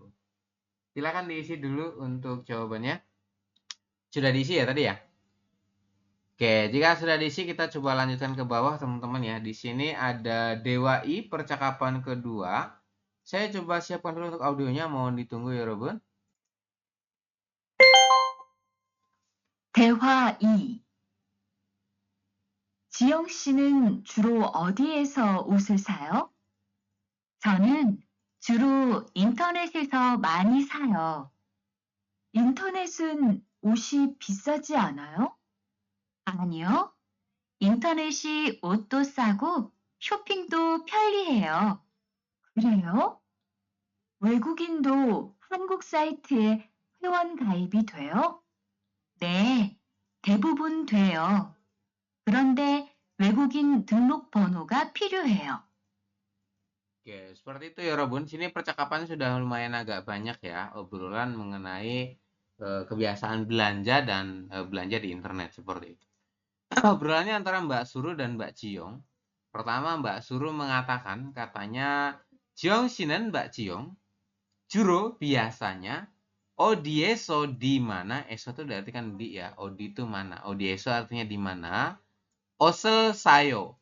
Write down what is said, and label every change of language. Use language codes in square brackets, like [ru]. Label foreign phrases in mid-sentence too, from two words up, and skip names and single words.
[id] Silakan diisi dulu untuk jawabannya. Sudah diisi ya tadi ya? Oke, jika sudah diisi kita coba lanjutkan ke bawah teman-teman ya. Di sini ada Dewa I percakapan kedua. Saya coba siapkan dulu untuk audionya, mohon ditunggu ya Robun. [ko] 대화 2. 지영 씨는 주로 어디에서 옷을 사요? 저는 주로 인터넷에서 많이 사요. 인터넷은 옷이 비싸지 않아요? 아니요. 인터넷이 옷도 싸고 쇼핑도 편리해요. 그래요? 외국인도 한국 사이트에 회원 가입이 돼요? 네, 대부분 돼요. 그런데 외국인 등록 번호가 필요해요. [id] Oke, seperti itu ya Robun. Sini percakapan sudah lumayan agak banyak ya, obrolan mengenai kebiasaan belanja dan belanja di internet seperti itu. Obrolannya antara Mbak Suru dan Mbak Ciong. Pertama Mbak Suru mengatakan katanya Ciong Shinen Mbak Ciong juro biasanya odieso di mana, eso itu diartikan di ya, odi itu mana, odieso artinya di mana, [ko] 옷을 사요.